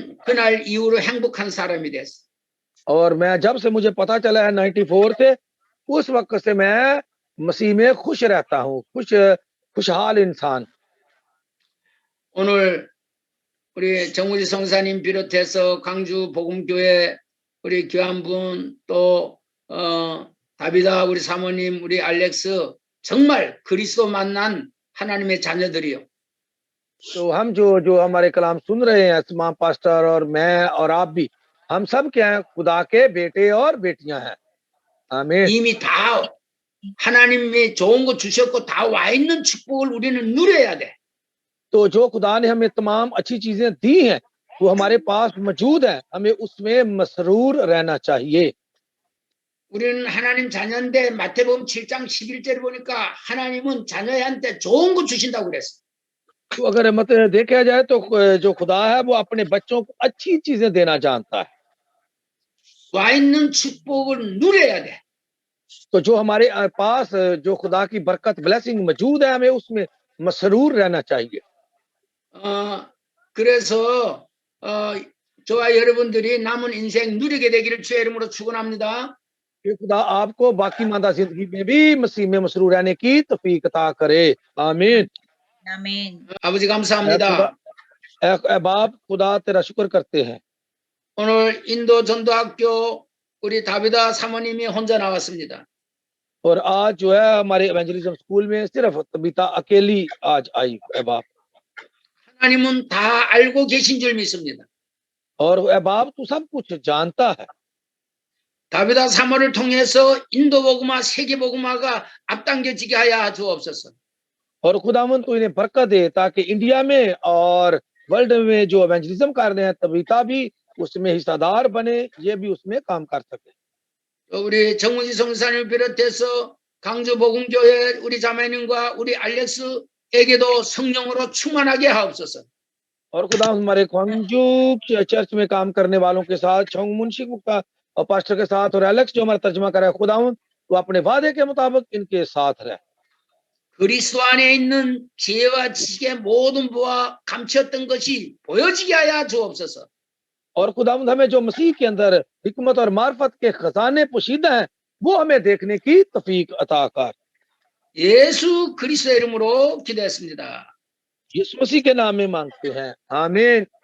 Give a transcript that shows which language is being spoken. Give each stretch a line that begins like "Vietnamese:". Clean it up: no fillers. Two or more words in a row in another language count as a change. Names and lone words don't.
Korean: 나는 그날 이후로 행복한 사람이 됐어.
Hindi: और मैं जब से मुझे पता चला है 94 से, उस वक्त से मैं मसीह में खुश रहता हूँ, खुशहाल इंसान।
Korean: 오늘 우리 정우지 성사님 비롯해서 광주 복음교회 우리 교환분 또 다비다 우리 사모님 우리 알렉스 정말 그리스도 만난 하나님의 자녀들이요.
Hindi: तो हम जो हमारे कलाम सुन रहे हैं, तमाम पास्टर और मैं और आप भी, हम सब क्या हैं? खुदा के बेटे और बेटियां हैं। आमीन।
Korean: 이미 다 하나님이 좋은 거 주셨고 다 와 있는 축복을 우리는 누려야 돼.
Hindi: तो जो खुदा ने हमें तमाम अच्छी चीजें दी हैं, वो हमारे पास मौजूद है, हमें उसमें मसरूर रहना चाहिए।
Korean: 우리는 하나님 자녀인데 마태복음 7장 11절을 보니까 하나님은 자녀한테 좋은 거 주신다고 그랬어.
Hindi: तो अगर मत देखा जाए तो जो खुदा है वो अपने बच्चों को अच्छी चीजें देना जानता है।
Korean: 와 있는 축복을 누려야 돼.
Hindi: तो जो हमारे पास जो खुदा की बरकत ब्लेसिंग मौजूद है, हमें उसमें मसरूर रहना चाहिए।
Korean: 그래서 저와 여러분들이 남은 인생 누리게 되기를 주의 이름으로 축원합니다.
Hindi: कि खुदा आपको बाकी मादा जिंदगी में भी मसीह में मसरूर रहने की तौफीक अता करे। आमीन। आमीन।
Korean: 아버지 감사합니다.
Hindi: बाप खुदा तेरा शुक्र करते हैं।
Korean: 오늘 인도 전도학교 우리 다비다 사모님이 혼자 나왔습니다.
Hindi: और आज जो है हमारे
English: evangelism school
Hindi: में सिर्फ तबीता अकेली आज आई है बाप।
Korean: 하나님은 다 알고 계신 줄 믿습니다.
Hindi: और बाप तू सब कुछ जानता है।
Korean: 다비다 사모를 통해서 인도 복음화 세계 복음화가 앞당겨지게 하여 주옵소서.
Hindi: और खुदावन तू इन्हें बरकत दे ताकि इंडिया में और वर्ल्ड में जो एवेंजलिज्म कर रहे हैं तबीता भी उसमें हिस्सेदार बने, ये भी उसमें काम कर सके।
Korean: 우리 정우지 성사님을 비롯해서 강주 복음교회 우리 자매님과 우리 알렉스에게도 성령으로 충만하게 하옵소서.
Hindi: और खुदा हमारे ख्वांजू चर्च में काम करने वालों के साथ छोंग मुंशी गुप्ता और पास्टर के साथ और एलेक्स जो हमारा तर्जमा कर रहा है, खुदावन तो अपने वादे के मुताबिक इनके साथ रहे।
Korean: 그리스도 안에 있는 지혜와 지식의 모든 부와 감추었던 것이 보여지게 하여 주옵소서.
Hindi: और खुदावंद हमें जो मसीह के अंदर हिकमत और मार्फत के खजाने पोशीदा हैं, वो हमें देखने की तौफीक अता कर।
Korean: 예수 그리스도의 이름으로 기도했습니다.
Hindi: यीशु मसीह के नाम में मांगते हैं। आमीन।